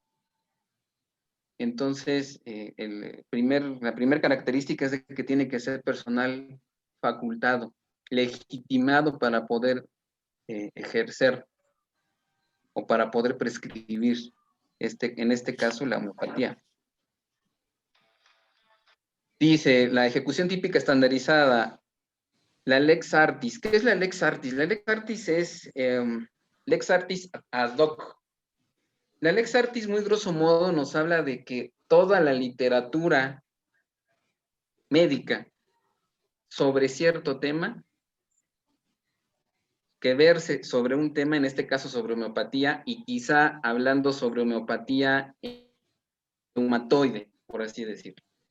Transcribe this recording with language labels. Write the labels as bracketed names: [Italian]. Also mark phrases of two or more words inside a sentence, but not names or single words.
[Spanish] Entonces, la primera característica es de que tiene que ser personal facultado, legitimado para poder ejercer o para poder prescribir, en este caso, la homeopatía. Dice, la ejecución típica estandarizada, la [Latin] Lex Artis. [Spanish] ¿Qué es la [Latin] Lex Artis? [Spanish] La [Latin] Lex Artis [Spanish] es [Latin] Lex Artis ad hoc. [Spanish] La [Latin] Lex Artis, [Spanish] muy [Latin] grosso modo, [Spanish] nos habla de que toda la literatura médica sobre cierto tema, que verse sobre un tema, en este caso sobre homeopatía, y quizá hablando sobre homeopatía reumatoide, por así decirlo.